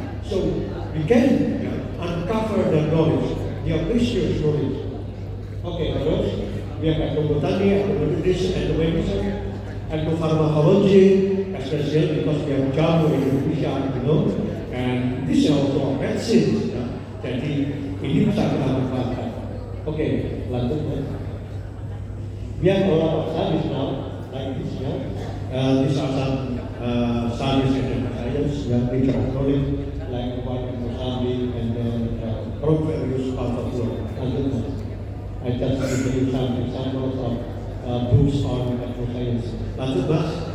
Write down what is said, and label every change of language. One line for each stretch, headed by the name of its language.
English: So we can uncover the knowledge, the precious knowledge. Okay,
Indonesian: terus
English: we have ethnobotany, ethnonutrition, ethnomedicine, ethnopharmacology, especially because we have jamu in Indonesia, and this is also medicine.
Indonesian: Jadi ini bisa kita manfaatkan. Okay, lanjut.
English: We have a lot of studies now, like this. These are some studies in science, which are knowledge, like one in Mozambique, and then from various parts of the world. I just give you some examples of books on ethnoscience.
Indonesian: Lanjut, Mas.